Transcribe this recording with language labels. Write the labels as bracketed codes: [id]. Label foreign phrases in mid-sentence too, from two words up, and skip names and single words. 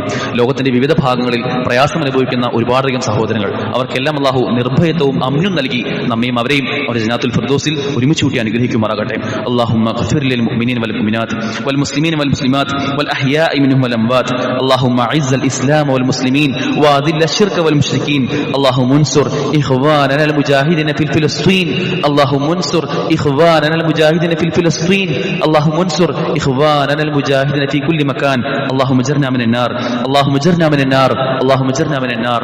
[ml] ലോകത്തിന്റെ വിവിധ ഭാഗങ്ങളിൽ പ്രയാസം അനുഭവിക്കുന്ന ഒരുപാടധികം സഹോദരങ്ങൾ, അവർക്കെല്ലാം അള്ളാഹു നിർഭയത്വവും അമ്നും നൽകി നമ്മയും അവരെയും അവരുടെ ജന്നാത്തുൽ ഫിർദൗസിൽ ഒരുമിച്ച് കൂട്ടി അനുഗ്രഹിക്കുമാറാകട്ടെ. [ar] اللهم اغفر للمؤمنين والمؤمنات والمسلمين والمسلمات والأحياء منهم والأموات. اللهم أعز الإسلام والمسلمين وأذل الشرك والمشركين. اللهم انصر إخواننا المجاهدين في فلسطين. اللهم انصر إخواننا المجاهدين في فلسطين. اللهم انصر إخواننا المجاهدين في كل مكان. اللهم اجرنا من النار. اللهم اجرنا من النار. اللهم اجرنا من النار.